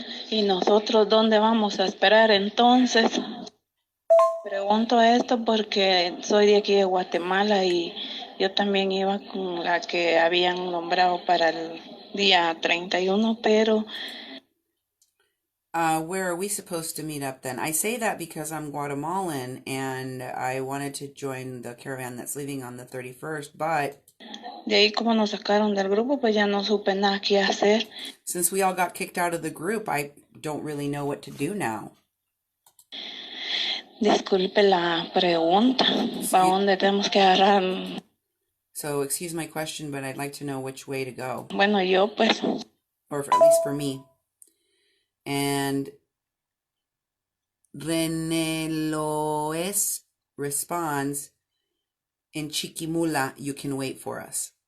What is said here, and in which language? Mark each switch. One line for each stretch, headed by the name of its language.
Spanish: ¿Y nosotros dónde vamos a esperar entonces? Pregunto esto porque soy de aquí de Guatemala y yo también iba con la que habían nombrado para el día 31, pero...
English: Where are we supposed to meet up then? I say that because I'm Guatemalan and I wanted to join the caravan that's leaving on the 31st, but...
Spanish: De ahí como nos sacaron del grupo, pues ya no supe nada qué hacer.
English: Since we all got kicked out of the group, I don't really know what to do now.
Spanish: Disculpe la pregunta. ¿Para dónde tenemos que agarrar?
English: So, excuse my question, but I'd like to know which way to go.
Spanish: Bueno, yo pues...
English: Or at least for me. And Reneloes responds, in Chiquimula, you can wait for us.